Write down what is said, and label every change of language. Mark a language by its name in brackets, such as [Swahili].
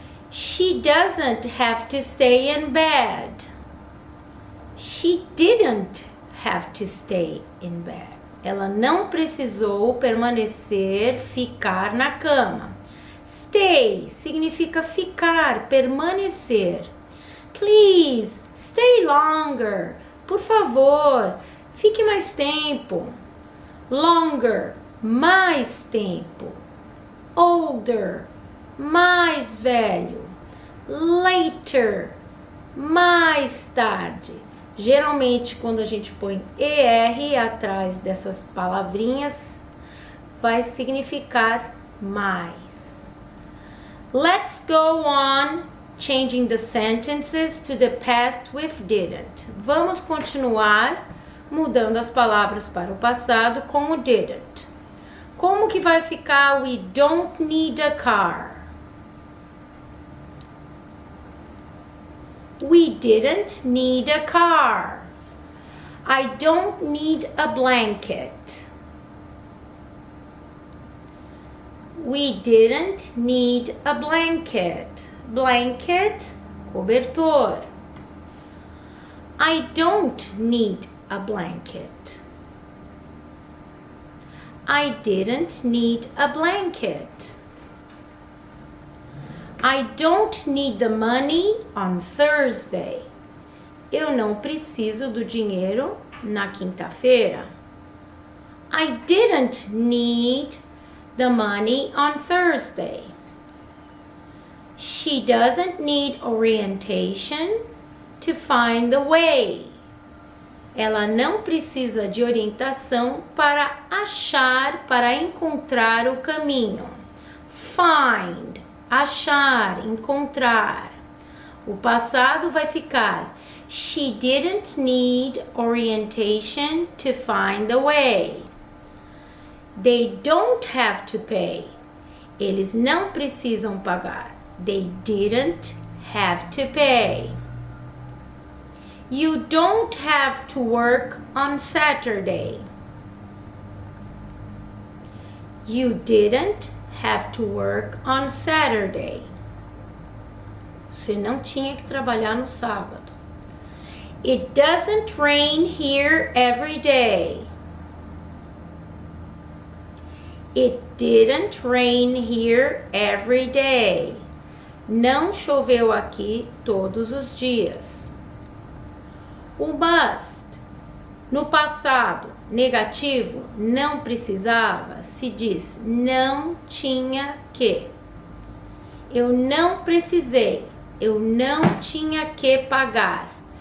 [English] She doesn't have to stay in bed. She didn't have to stay in bed. [Portuguese] Ela não precisou permanecer, ficar na cama. Stay significa ficar, permanecer. [English] Please, stay longer. [Portuguese] Por favor, fique mais tempo. Longer, mais tempo. Older, mais velho. Later, mais tarde. Geralmente, quando a gente põe ER atrás dessas palavrinhas, vai significar mais. [English] Let's go on changing the sentences to the past with didn't. [Portuguese] Vamos continuar mudando as palavras para o passado com o didn't. Como que vai ficar [English] we don't need a car? We didn't need a car. I don't need a blanket. We didn't need a blanket. Blanket, [Portuguese] cobertor. [English] I don't need a blanket. I didn't need a blanket. I don't need the money on Thursday. [Portuguese] Eu não preciso do dinheiro na quinta-feira. [English] I didn't need the money on Thursday. She doesn't need orientation to find the way. [Portuguese] Ela não precisa de orientação para achar, para encontrar o caminho. Find, achar, encontrar. O passado vai ficar [English] She didn't need orientation to find the way. They don't have to pay. [Portuguese] Eles não precisam pagar. [English] They didn't have to pay. You don't have to work on Saturday. You didn't have to work on Saturday. [Portuguese] Você não tinha que trabalhar no sábado. [English] It doesn't rain here every day. It didn't rain here every day. [Portuguese] Não choveu aqui todos os dias. O must, no passado negativo, não precisava, se diz não tinha que. Eu não precisei, eu não tinha que pagar.